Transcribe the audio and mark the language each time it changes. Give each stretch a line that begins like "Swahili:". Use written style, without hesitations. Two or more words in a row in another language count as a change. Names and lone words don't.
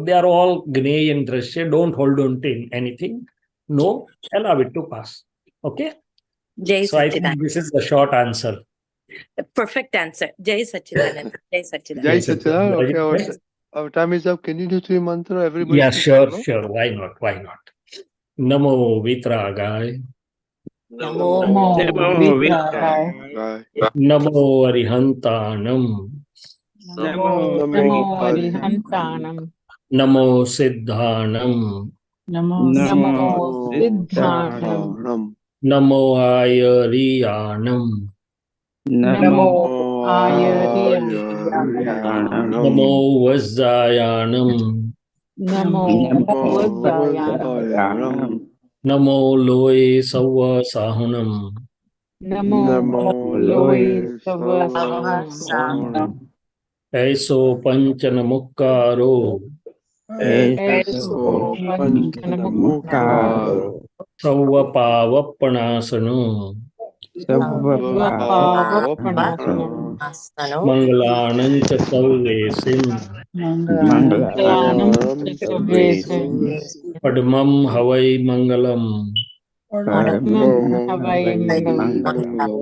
English: They are all Gney and Drashta. Don't hold on to anything. No, allow it to pass. Okay? So I think this is the short answer. Perfect answer.
Hindi: Jai Satchidanand. Jai Satchidanand. Jai Satchidanand.
English: Okay, our time is up. Can you do three mantra? Everybody. Yeah, sure. Why not?
Prakrit languages: Namo Vitragaya. Namo Vitragaya. Namo Arihantanam. Namo Arihantanam. Namo Siddhanam. Namo Siddhanam. Namo Ayariyanam. Namo Ayariyanam. Namo Vajjayanam. Namo Vajjayanam. Namo Loe Sawa Sahunam. Namo Loe Sawa Sahunam. Aiso Panchanamukaro. Aiso Panchanamukaro. Sawa Pavapanasano. Mangalanam Chasavesim. Mangalanam Chasavesim. Padmam Havai Mangalam. Havai Mangalam.